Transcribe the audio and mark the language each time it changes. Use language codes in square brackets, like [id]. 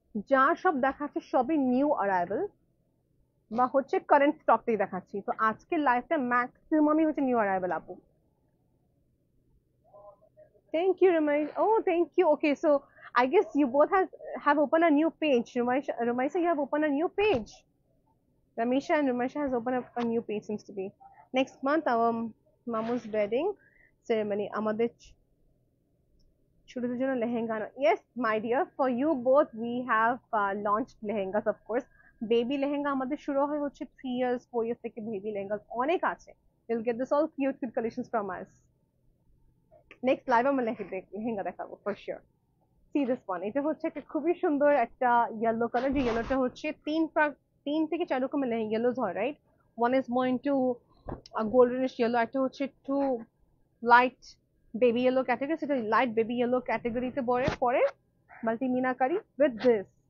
[bn] যা সব দেখাচ্ছে সবই নিউ অ্যারাইভেল বা হচ্ছে কারেন্ট স্টক থেকে দেখাচ্ছি, তো আজকের লাইফটা ম্যাক্সিমামই হচ্ছে নিউ অ্যারাইভেল আপু। [en] Thank you, Ramesh. Oh, thank you. Okay, so I guess you both have opened a new page. Ramesh, you have opened a new page. Ramisha and Ramesh has opened up a new page, seems to be. Next month, our Mamu's wedding ceremony. [bn] আমাদের ছোটদের জন্য lehenga. [en] Yes, my dear, for you both, we have launched lehengas, of course. [bn] Baby lehenga আমাদের শুরু হয় হচ্ছে 3 years, 4 years থেকে baby lehengas অনেক আছে. [en] You'll get this all cute collections from us. [bn] Next live আমরা লেহেঙ্গা দেখাবো for sure. [en] see this one, [bn] এটা হচ্ছে একটা খুবই সুন্দর একটা ইয়েলো কালার, যে ইয়েলোটা হচ্ছে 3 থেকে 4 রকমের ইয়েলোজ হয়, right? [en] one is more into goldenish yellow, [bn] একটা হচ্ছে একটু লাইট বেবি ইয়েলো ক্যাটাগরি, সেটা লাইট বেবি ইয়েলো ক্যাটাগরিতে পরে মাল্টি মিনাকারি উইথ দিস।